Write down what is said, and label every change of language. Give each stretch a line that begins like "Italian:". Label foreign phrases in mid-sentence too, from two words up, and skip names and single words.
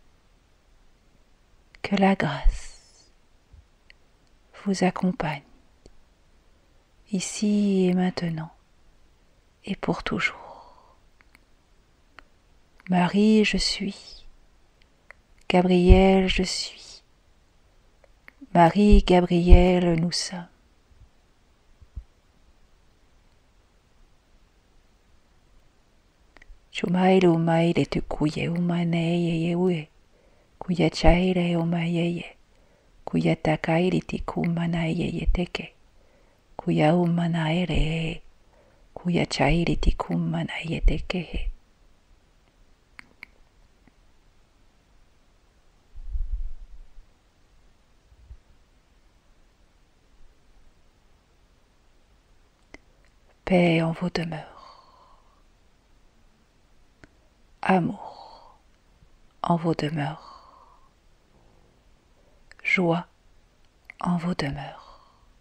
French: Que la grâce vous accompagne, ici et maintenant, et pour toujours. Marie, je suis. Gabriel, je suis. Marie, Gabriel, nous sommes. Chumaile umaile tu kuye umaneye yewe, kuya chaile umayeye, kuya takaile ti kumanaye yeteke, kuya umanaere, kuya chaile ti kumanaye teke. Paix en vos demeures. Amour en vos demeures, joie en vos demeures.